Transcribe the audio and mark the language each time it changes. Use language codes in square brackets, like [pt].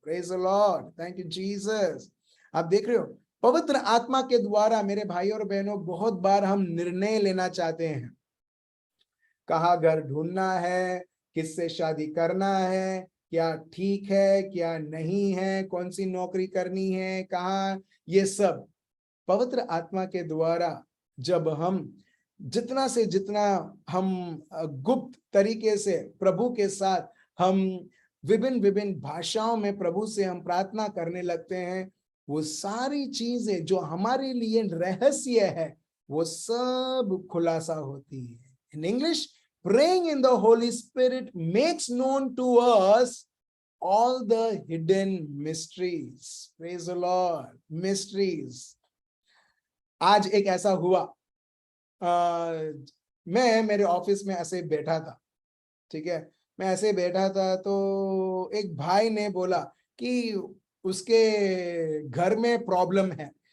[en] Praise the Lord, thank you Jesus. [hi] आप देख रहे हो, पवित्र आत्मा के द्वारा मेरे भाई और बहनों, बहुत बार हम निर्णय लेना चाहते हैं, कहाँ घर ढूंढना है, किससे शादी करना है, क्या ठीक है क्या नहीं है, कौन सी नौकरी करनी है, कहाँ, ये सब पवित्र आत्मा के द्वारा जब हम जितना से जितना हम गुप्त तरीके से प्रभु के साथ हम विभिन्न विभिन्न भाषाओं में प्रभु से हम प्रार्थना करने लगते हैं, वो सारी चीजें जो हमारे लिए रहस्य है वो सब खुलासा होती है। [en] In English, praying in the Holy Spirit makes known to us all the hidden mysteries. Praise the Lord. Mysteries. [hi] आज एक ऐसा हुआ, मैं मेरे ऑफिस में ऐसे बैठा था, ठीक है, मैं ऐसे बैठा था तो एक भाई ने बोला कि उसके घर में प्रॉब्लम है।